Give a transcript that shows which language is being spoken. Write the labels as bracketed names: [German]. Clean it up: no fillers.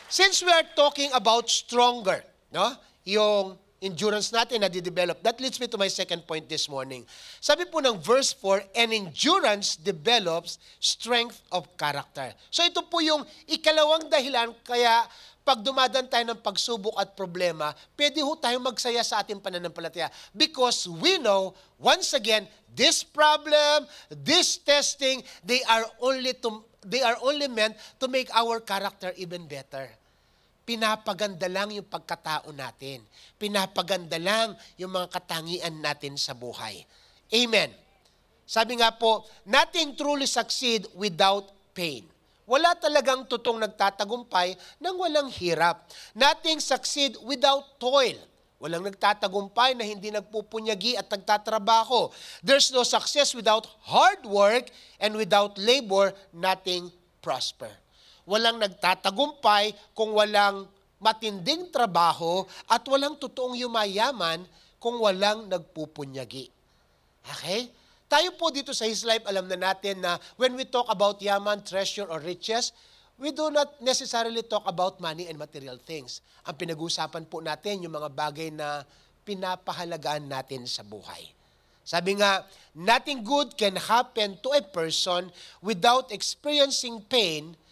[English] Since we are talking about stronger, no? [Filipino] Yung endurance natin na di-develop. [English] That leads me to my second point this morning. [Filipino] Sabi po ng [English] verse 4, and endurance develops strength of character. [Filipino] So ito po yung ikalawang dahilan kaya pag dumadaan tayo ng pagsubok at problema, pwede ho tayong magsaya sa ating pananampalataya. [English] Because we know, once again, this problem, this testing, they are only meant to make our character even better. [Filipino] Pinapaganda lang yung pagkatao natin. Pinapaganda lang yung mga katangian natin sa buhay. [English] Amen. [Filipino] Sabi nga po, [English] nothing truly succeed without pain. [Filipino] Wala talagang totoong nagtatagumpay nang walang hirap. [English] Nothing succeed without toil. [Filipino] Walang nagtatagumpay na hindi nagpupunyagi at nagtatrabaho. [English] There's no success without hard work, and without labor, nothing prosper. [Filipino] Walang nagtatagumpay kung walang matinding trabaho at walang totoong yumayaman kung walang nagpupunyagi. Okay? Tayo po dito sa His Life, alam na natin na [English] when we talk about yaman, treasure, or riches, we do not necessarily talk about money and material things. [Filipino] Ang pinag-uusapan po natin yung mga bagay na pinapahalagaan natin sa buhay. Sabi nga, [English] nothing good can happen to a person without experiencing pain.